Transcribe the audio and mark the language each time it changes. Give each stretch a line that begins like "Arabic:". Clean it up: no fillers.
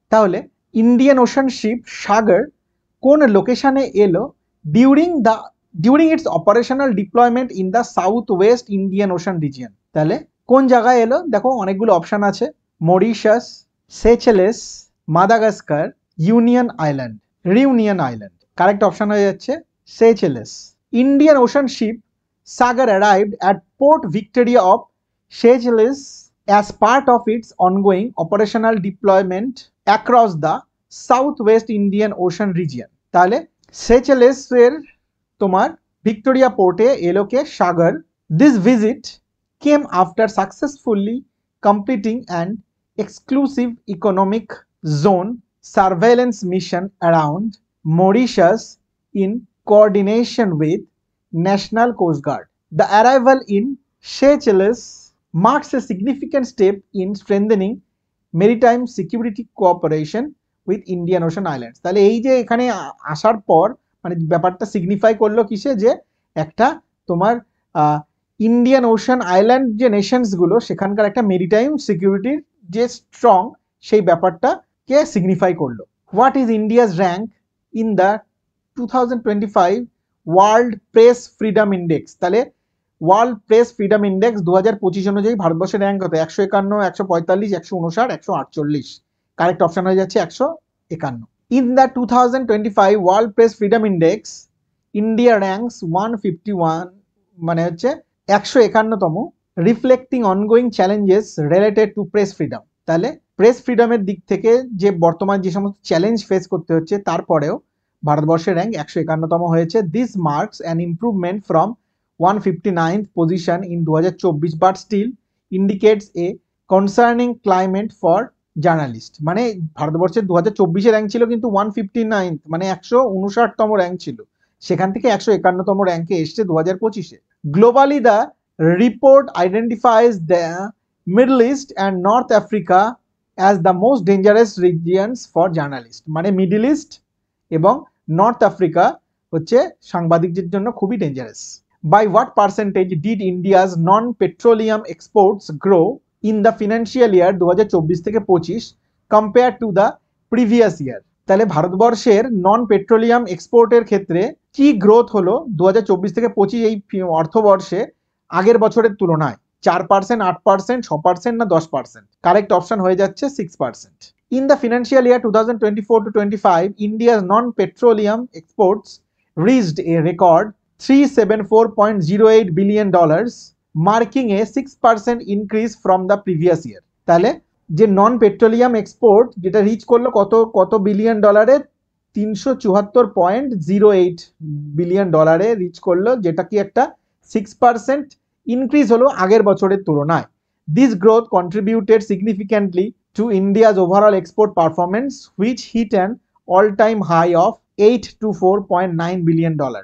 English: তাহলে Indian Ocean ship Sagar
Bangla: কোন লোকেশনে এলো
English: During its operational deployment in the south west Indian Ocean region?
Bangla: তাহলে কোন জায়গায় এলো? দেখো অনেকগুলো অপশন আছে, Mauritius, সেচেলেস, Madagascar, union island, reunion island. Correct option হয়ে যাচ্ছে সেচেলেস।
English: Indian Ocean ship Sagar arrived at port Victoria of Seychelles as part of its ongoing operational deployment across the southwest Indian Ocean region.
Bangla: তাহলে সেচেলেসের তোমার Victoria পোর্টে এলো কে সাগর।
English: This visit came after successfully completing an exclusive economic zone surveillance mission around Mauritius in coordination with National Coast Guard. The arrival in Seychelles marks a significant step in strengthening maritime security cooperation with Indian Ocean Islands.
Bangla: তাহলে এই যে এখানে আসার পর মানে ব্যাপারটা signify করলো কিসে, যে একটা তোমার ইন্ডিয়ান ওশান আইল্যান্ড যে নেশনস গুলো সেখানকার একটা মেরিটাইম সিকিউরিটির যে স্ট্রং সেই ব্যাপারটাকে সিগনিফাই করলো।
English: What is India's rank in the 2025 world press freedom index?
Bangla: তাহলে ওয়ার্ল্ড প্রেস ফ্রিডম ইন্ডেক্স 2025 অনুযায়ী ভারতবর্ষের র্যাঙ্ক কত? 151, 145, 159, 148। কারেক্ট অপশন হয়ে যাচ্ছে 151।
English: in the 2025 world press freedom index India ranks 151,
Bangla: মানে হচ্ছে 151তম,
English: Reflecting ongoing challenges related to press freedom.
Bangla: তাহলে press ফ্রিডমের দিক থেকে যে বর্তমান যে সমস্ত চ্যালেঞ্জ ফেস করতে হচ্ছে তারপরেও ভারতবর্ষের র্যাঙ্ক 151তম হয়েছে।
English: This marks an improvement from 159th position in 2024 but still indicates a concerning climate for journalists।
Bangla: মানে ভারতবর্ষের 2024 র্যাঙ্ক ছিল কিন্তু 159th, মানে 159তম র্যাঙ্ক ছিল, সেখান থেকে 151তম র্যাঙ্কে এসছে 2025-এ।
English: Globally the report identifies the middle east and north Africa as the most dangerous regions for journalist.
Bangla: মানে মিডল ইস্ট এবং নর্থ আফ্রিকা হচ্ছে সাংবাদিকদের জন্য খুবই dangerous.
English: By what percentage did India's non-petroleum exports grow in the financial year 2024 থেকে 25 compared to the previous year?
Bangla: তাহলে ভারতবর্ষের নন petroleum এক্সপোর্টের ক্ষেত্রে কি গ্রোথ হলো 2024 থেকে 25 এই অর্থবর্ষে আগের বছরের তুলনায়? 4%, 8%, 6% না 10%? কারেক্ট অপশন হয়ে যাচ্ছে 6%।
English: In the financial year 2024 to 25, India's non-petroleum exports reached a record $374.08 billion, marking a 6% increase from the previous year.
Bangla: তাহলে যে নন পেট্রোলিয়াম এক্সপোর্ট যেটা রিচ করলো কত বিলিয়ন ডলারে? 374.08 বিলিয়ন ডলারে রিচ করলো, যেটা কি একটা 6% ইনক্রিজ হলো আগের বছরের তুলনায়।
English: This growth contributed significantly to India's overall export performance which hit an all time high of $824.9 billion।